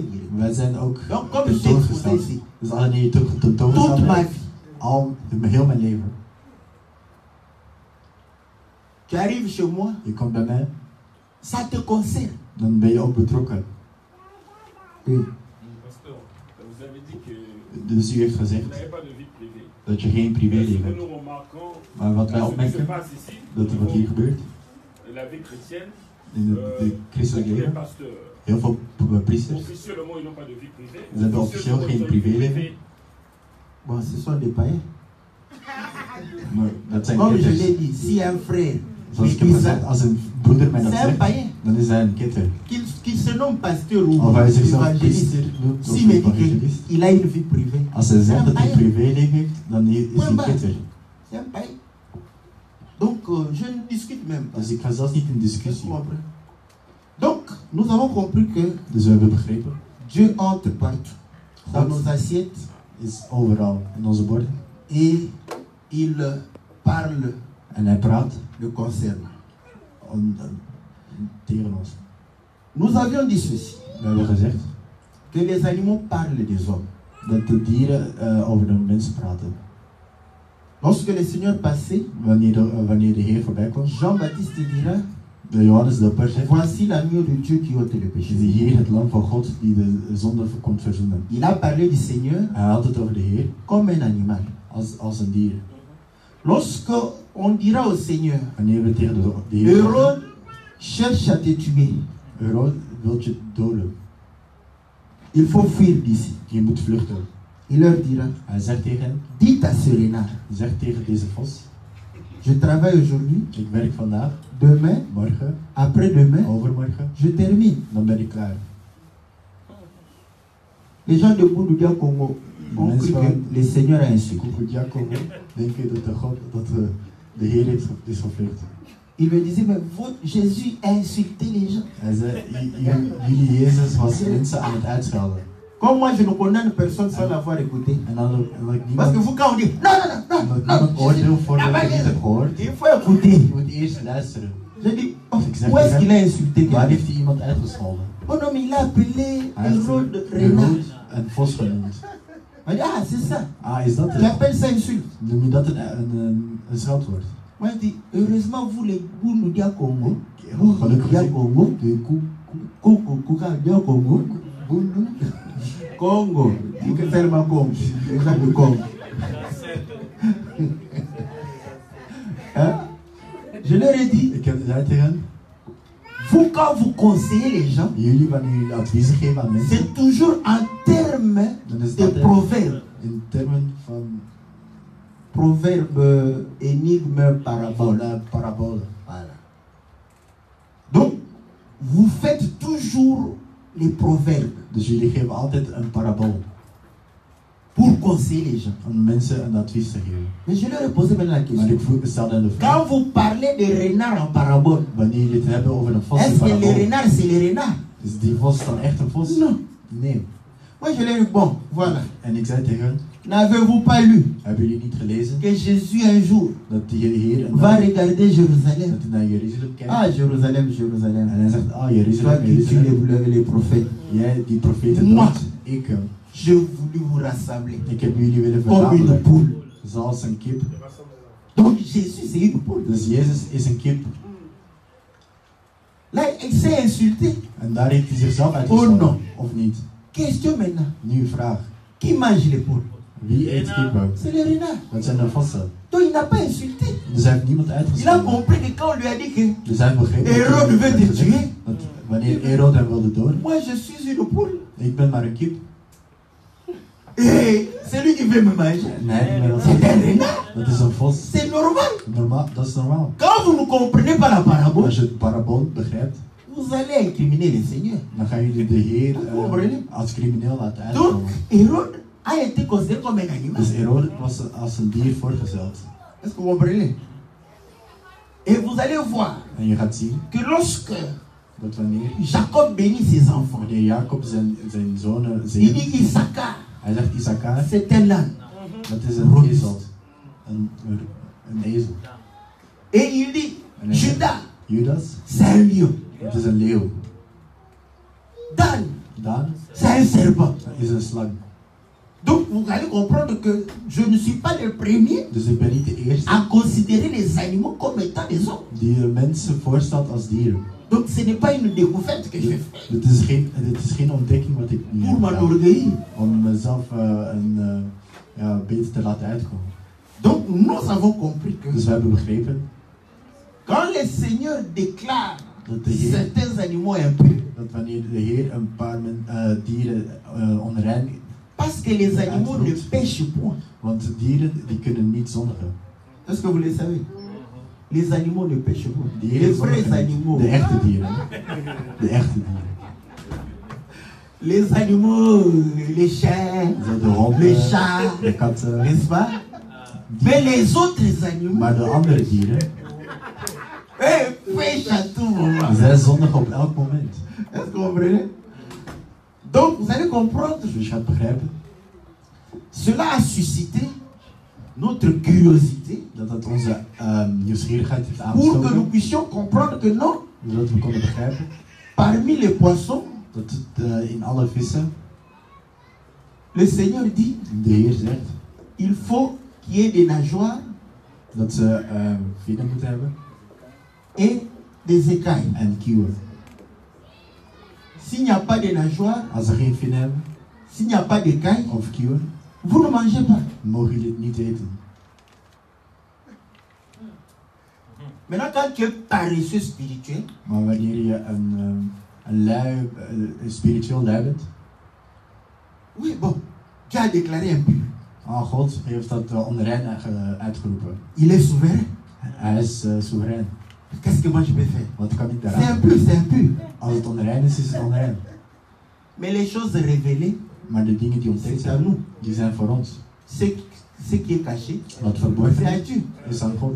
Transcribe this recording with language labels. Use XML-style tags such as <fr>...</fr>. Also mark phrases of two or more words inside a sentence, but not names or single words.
<nl>Wij zijn ook</nl> <fr>Donc, comme je suis exposé</fr> <nl>tentoongesteld.</nl> <fr>ici,</fr> <nl>Dus wanneer je</nl> <fr>toute</fr> <nl>tentoongesteld</nl> <fr>ma</fr> <nl>bent,</nl> <fr>vie,</fr> <nl>al heel mijn leven.</nl> <fr>tu arrives chez moi,</fr> <nl>Je komt bij mij,</nl> <fr>ça te concerne.</fr> <nl>dan ben je ook betrokken.</nl> <fr>Oui. Pasteur, vous avez dit que</fr> <nl>Dus u heeft</nl> <fr>vous</fr> <nl>gezegd</nl> <fr>n'avez pas de vie privée.</fr> <nl>dat je geen</nl> <fr>Ce</fr> <nl>privéleven</nl> <fr>que</fr> <nl>hebt.</nl> <fr>nous remarquons,</fr> <nl>Maar wat wij</nl> <fr>ce qui se</fr> <nl>opmerken,</nl> <fr>passe ici,</fr> <nl>dat er wat hier gebeurt</nl> <fr>la vie chrétienne,</fr> <nl>in de christelijke</nl> <fr>les</fr> <nl>leven,</nl> <fr>pasteurs,</fr> <nl>heel veel priesters,</nl> <fr>officiellement, ils n'ont pas de vie privée. Vous avez</fr> <nl>officieel geen privéleven.</nl> <fr>Bon, ce sont des païens.</fr> <nl>maar dat zijn</nl> <fr>Comme je</fr> <nl>kitters.</nl> <fr>l'ai dit, si un frère</fr> <nl>Zoals ik</nl> <fr>me</fr> <nl>heb</nl> <fr>dit ça,</fr> <nl>gezegd, als een broeder mij dat</nl> <fr>c'est un</fr> <nl>zegt,</nl> <fr>païen.</fr> <nl>dan is hij een kitter.</nl> <fr>Qu'il se nomme pasteur ou</fr> <nl>Of hij zichzelf</nl> <fr>évangéliste.</fr> <nl>priester noemt of</nl> <fr>S'il me dit</fr> <nl>evangelist.</nl> <fr>qu'il a une vie privée,</fr> <nl>Als hij zegt dat hij een</nl> <fr>païen.</fr> <nl>privéleven heeft, dan is hij een kitter.</nl> <fr>C'est un païen. Donc, je ne discute même pas.</fr> <nl>Dus ik ga zelfs niet in</nl> <fr>Tu</fr> <nl>discussie.</nl> <fr>comprends? Donc, nous avons compris que</fr> <nl>Dus we hebben begrepen,</nl> <fr>Dieu entre partout, dans</fr> <nl>God</nl> <fr>nos assiettes,</fr> <nl>is overal in onze borden.</nl> <fr>et il parle</fr> <nl>En hij praat</nl> <fr>le concerne.</fr> <nl>tegen ons.</nl> <fr>Nous avions dit ceci,</fr> <nl>We hebben gezegd</nl> <fr>que les animaux parlent des hommes.</fr> <nl>dat de dieren over de mensen praten.</nl> <fr>Lorsque le Seigneur passait,</fr> <nl>Wanneer de Heer voorbij kwam,</nl> <fr>Jean-Baptiste dira,</fr> <nl>De Johannes Dopper zegt,</nl> <fr>voici l'agneau de Dieu qui ôte le péché.</fr> <nl>is de Heer, het lam van God die de zonde komt verzoenen.</nl> <fr>Il a parlé du Seigneur</fr> <nl>Hij had het over de Heer</nl> <fr>comme un animal.</fr> <nl>als een dier.</nl> <fr>Lorsque on dira au Seigneur,</fr> <nl>Wanneer we tegen de Heer</nl> <fr>Hérode cherche à te tuer,</fr> <nl>Herod wilt je doden.</nl> <fr>il faut fuir d'ici.</fr> <nl>Je moet vluchten.</nl> <fr>Il leur dira,</fr> <nl>Hij zegt tegen hen,</nl> <fr>dites à ce renard,</fr> <nl>zeg tegen deze vos,</nl> <fr>je travaille aujourd'hui,</fr> <nl>ik werk vandaag,</nl> <fr>demain,</fr> <nl>morgen,</nl> <fr>après-demain,</fr> <nl>overmorgen,</nl> <fr>je termine.</fr> <nl>dan ben ik klaar.</nl> <fr>Les gens de Boudoudia Congo ont cru que le Seigneur a insulté.</fr> <nl>Kukudia Congo denken dat de Heer is gevlucht.</nl> <fr>Il me disait, mais Jésus a insulté les gens.</fr> <nl>Hij zei, jullie Jezus was mensen aan het uitschelden.</nl> <fr>Comme moi, je ne condamne personne sans l'avoir écouté.</fr> <nl>En dan ik</nl> <fr>Parce que</fr> <nl>niemand,</nl> <fr>vous, quand on dit, non, non, non, non, non,</fr> <nl>niemand oordeel voordat je niet hebt gehoord.</nl> <fr>il faut écouter.</fr> <nl>Je moet eerst luisteren.</nl> <fr>Je dis, oh, où est-ce qu'il a insulté</fr> <nl>Waar</nl> <fr>quelqu'un?</fr> <nl>heeft hij iemand uitgescholden?</nl> <fr>Oh non, mais il a appelé</fr> <nl>Hij heeft</nl> <fr>Hérode renard.</fr> <nl>Herod een vos genoemd.</nl> <fr>On dit, ah, c'est ça.</fr> <nl>Ah, is dat</nl> <fr>Tu</fr> <nl>het?</nl> <fr>appelles ça insulte.</fr> <nl>Noem je dat een scheldwoord?</nl> <fr>Moi, je dis, heureusement, vous, les Boudoudia Congo,</fr> <nl>Gelukkig Boudoudia Congo, de</nl> <fr>Koudia Congo, Congo, dis que tellement Congo, les gens de Congo. Hein? Je leur ai dit,</fr> <nl>Ik heb gezegd tegen hen,</nl> <fr>vous, quand vous conseillez les gens,</fr> <nl>jullie wanneer jullie adviezen geven aan mensen,</nl> <fr>c'est toujours en termes</fr> <nl>dan is</nl> <fr>de</fr> <nl>dat</nl> <fr>proverbes.</fr> <nl>in termen van</nl> <fr>Proverbe, énigme, parabole.</fr> <nl>parabolen.</nl> <fr>Voilà. Donc, vous faites toujours les proverbes</fr> <nl>Dus jullie geven altijd een parabool</nl> <fr>pour conseiller les gens.</fr> <nl>om mensen een advies te geven.</nl> <fr>Mais je leur ai posé maintenant la</fr> <nl>Maar</nl> <fr>question.</fr> <nl>ik stel dan de vraag,</nl> <fr>Quand vous parlez de renard en parabole,</fr> <nl>wanneer jullie het hebben over een vos in</nl> <fr>est-ce que le</fr> <nl>parabool,</nl> <fr>renard c'est le renard?</fr> <nl>is die vos dan echt een vos?</nl> <fr>Non.</fr> <nl>Nee.</nl> <fr>Moi je leur ai dit, bon, voilà.</fr> <nl>En ik zei tegen hen,</nl> <fr>N'avez-vous pas lu</fr> <nl>hebben jullie niet gelezen</nl> <fr>que Jésus un jour</fr> <nl>dat die Heer een</nl> <fr>va</fr> <nl>dag,</nl> <fr>regarder Jérusalem?</fr> <nl>dat hij naar Jeruzalem kijkt</nl> <fr>Ah, Jérusalem,</fr> <nl>en</nl> <fr>Jérusalem.</fr> <nl>hij zegt, ah</nl> <fr>Toi</fr> <nl>Jeruzalem,</nl> <fr>qui tues</fr> <nl>Jeruzalem,</nl> <fr>les prophètes.</fr> <nl>jij die profeten</nl> <fr>Moi.</fr> <nl>doodt, ik</nl> <fr>Je voulais vous rassembler</fr> <nl>ik heb jullie willen</nl> <fr>comme une</fr> <nl>verzamelen</nl> <fr>poule.</fr> <nl>zoals een kip.</nl> <fr>Donc Jésus c'est une poule.</fr> <nl>Dus Jezus is een kip</nl> <fr>Là, il s'est insulté.</fr> <nl>en daar heeft hij zichzelf</nl> <fr>Oh</fr> <nl>uitgescholden,</nl> <fr>non.</fr> <nl>of niet?</nl> <fr>Question maintenant.</fr> <nl>Nu vraag,</nl> <fr>Qui mange les poules?</fr> <nl>wie eet kippen?</nl> <fr>C'est le renard.</fr> <nl>Dat zijn de vossen.</nl> <fr>Donc il n'a pas insulté.</fr> <nl>Dus hij heeft niemand</nl> <fr>Il a</fr> <nl>uitgescholden.</nl> <fr>compris que quand on lui a dit que</fr> <nl>Dus hij heeft begrepen</nl> <fr>Hérode</fr> <nl>dat</nl> <fr>veut</fr> <nl>hij</nl> <fr>te</fr> <nl>gezegd</nl> <fr>tuer,</fr> <nl>dat wanneer Herod hem wilde doden,</nl> <fr>moi je suis une poule.</fr> <nl>ik ben maar een kip.</nl> <fr>Et c'est lui qui veut me manger.</fr> <nl>Nee, maar</nl> <fr>C'est un renard.</fr> <nl>dat is een vos.</nl> <fr>C'est normal.</fr> <nl>Normaal, dat is normaal.</nl> <fr>Quand vous ne comprenez pas la parabole,</fr> <nl>Als je het parabool begrijpt,</nl> <fr>vous allez incriminer le Seigneur.</fr> <nl>dan gaan jullie de Heer</nl> <fr>Comprenez?</fr> <nl>als crimineel laten</nl> <fr>Donc,</fr> <nl>uitkomen.</nl> <fr>Hérode a été considéré comme un animal.</fr> <nl>Dus Herod was als een dier voorgesteld.</nl> <fr>Est-ce que vous comprenez? Et vous allez voir</fr> <nl>En je gaat zien</nl> <fr>que lorsque</fr> <nl>dat wanneer,</nl> <fr>Jacob bénit ses enfants,</fr> <nl>wanneer Jacob zijn zonen</nl> <fr>il</fr> <nl>zegent,</nl> <fr>dit Issachar,</fr> <nl>hij zegt Issachar,</nl> <fr>c'est un âne.</fr> <nl>dat is een ezel. Een ezel.</nl> <fr>Et il dit</fr> <nl>En hij zegt,</nl> <fr>Judas,</fr> <nl>Judas,</nl> <fr>c'est un lion.</fr> <nl>dat is een leeuw.</nl> <fr>Dan,</fr> <nl>Dan,</nl> <fr>c'est un serpent.</fr> <nl>dat is een slang.</nl> <fr>Donc vous allez comprendre que je ne suis pas le premier</fr> <nl>Dus ik ben niet de eerste</nl> <fr>à considérer les animaux comme étant des hommes.</fr> <nl>die mensen voorstelt als dieren.</nl> <fr>Donc ce n'est pas une découverte que je fais</fr> <nl>Dit is geen ontdekking wat ik nu</nl> <fr>pour</fr> <nl>heb gedaan,</nl> <fr>m'enorgueillir.</fr> <nl>om mezelf beter te laten uitkomen.</nl> <fr>Donc nous avons compris que</fr> <nl>Dus we hebben begrepen</nl> <fr>quand le Seigneur déclare</fr> <nl>dat de Heer,</nl> <fr>certains animaux impurs,</fr> <nl>dat wanneer de Heer een paar dieren onrein,</nl> <fr>parce que les animaux ne pêchent point.</fr> <nl>want dieren die kunnen niet zondigen.</nl> <fr>Est-ce que vous le savez? Les animaux ne pêchent point.</fr> <nl>Dieren</nl> <fr>Les vrais</fr> <nl>zondigen niet.</nl> <fr>animaux.</fr> <nl>De echte dieren. De echte dieren.</nl> <fr>Les animaux, les chiens,</fr> <nl>Zo de honden,</nl> <fr>les chats,</fr> <nl>de katten.</nl> <fr>n'est-ce pas? Mais les autres animaux,</fr> <nl>Maar de andere dieren,</nl> <fr>pêchent à tout moment.</fr> <nl>zij zondigen op elk moment.</nl> <fr>Est-ce que vous comprenez? Donc vous allez comprendre,</fr> <nl>Dus je gaat begrijpen</nl> <fr>cela a suscité notre curiosité</fr> <nl>dat het onze nieuwsgierigheid heeft</nl> <fr>pour que nous</fr> <nl>aangestoken.</nl> <fr>puissions comprendre que non,</fr> <nl>Zodat we konden begrijpen</nl> <fr>parmi les poissons,</fr> <nl>dat in alle vissen</nl> <fr>le Seigneur dit,</fr> <nl>de Heer zegt</nl> <fr>il faut qu'il y ait des nageoires</fr> <nl>dat ze vinnen moeten hebben</nl> <fr>et des écailles.</fr> <nl>en kieuwen.</nl> <fr>S'il n'y a pas de nageoires,</fr> <nl>Als er geen vinnen hebben</nl> <fr>s'il n'y a pas d'écailles,</fr> <nl>of kieuwen,</nl> <fr>vous ne mangez pas.</fr> <nl>mogen jullie het niet eten.</nl> <fr>Maintenant, quand tu es paresseux spirituel,</fr> <nl>Maar wanneer je een spiritueel lui bent,</nl> <fr>oui, bon, Dieu a déclaré impur.</fr> <nl>God heeft dat onrein uitgeroepen.</nl> <fr>Il est souverain.</fr> <nl>Hij is soeverein.</nl> <fr>Qu'est-ce que moi je peux faire?</fr> <nl>Wat kan ik</nl> <fr>C'est</fr> <nl>daaraan?</nl> <fr>impur, c'est impur.</fr> <nl>Als het onrein is, is het onrein.</nl> <fr>Mais les choses révélées,</fr> <nl>Maar de dingen die ontdekt</nl> <fr>c'est à</fr> <nl>zijn,</nl> <fr>nous.</fr> <nl>die zijn voor ons.</nl> <fr>Ce qui est caché,</fr> <nl>Wat verborgen</nl> <fr>c'est à</fr> <nl>is,</nl> <fr>Dieu.</fr> <nl>is aan God.</nl>